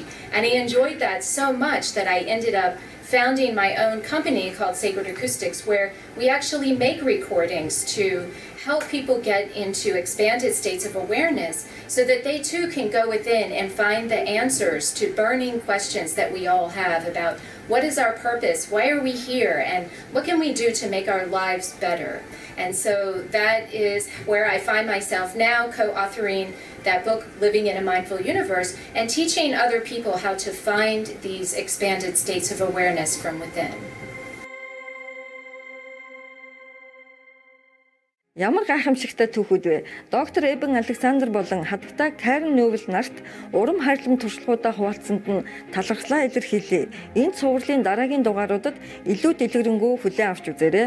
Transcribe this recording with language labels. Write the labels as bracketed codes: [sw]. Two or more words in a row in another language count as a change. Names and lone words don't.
[en] And I enjoyed that so much that I ended up founding my own company called Sacred Acoustics, where we actually make recordings to help people get into expanded states of awareness so that they too can go within and find the answers to burning questions that we all have about what is our purpose, why are we here, and what can we do to make our lives better. And so that is where I find myself now co-authoring that book, Living in a Mindful Universe, and teaching other people how to find these expanded states of awareness from within. [mn] Ямар гайхамшигтай түүхүүд вэ? Доктор Эбен Александр болон хатагтай Карен Ньювэл нарт урам хайрлам туршлагуудаа хуваалцсанд нь талархлаа илэрхийлье. Энэ цувралын дараагийн дугааруудад илүү дэлгэрэнгүй хүлээн авч үзээрэй.